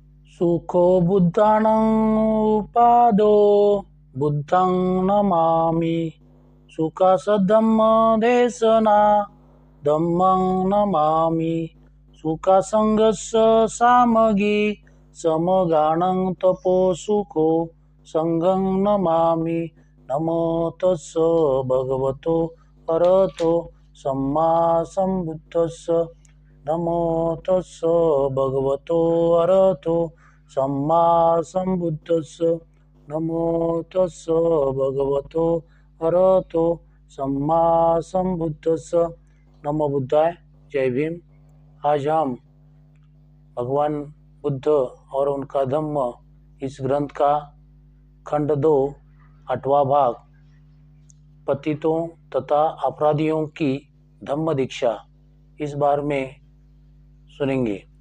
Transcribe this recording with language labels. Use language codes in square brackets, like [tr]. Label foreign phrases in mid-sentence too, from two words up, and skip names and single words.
[pi] सुखो बुद्धानं उपादो बुद्धं नमामि। सुखसद्धम्मदेशना धम्मं नमामि। सुखसङ्गस्य सामगी समगानं तपो सुखो संघं नमामि। नमो तस्स भगवतो अरहतो सम्मा सम्बुद्धस्स। नमो तस्स भगवतो अरहतो सम्मा सम्बुद्धस्स। नमो तस्स भगवतो अरहतो सम्मा सम्बुद्धस्स। नमो बुद्धाय। [hi] जय भीम। आज हम भगवान बुद्ध और उनका धम्म इस ग्रंथ का खंड 2 8वां भाग पतितों तथा अपराधियों की धम्म दीक्षा इस बार में सुनेंगे।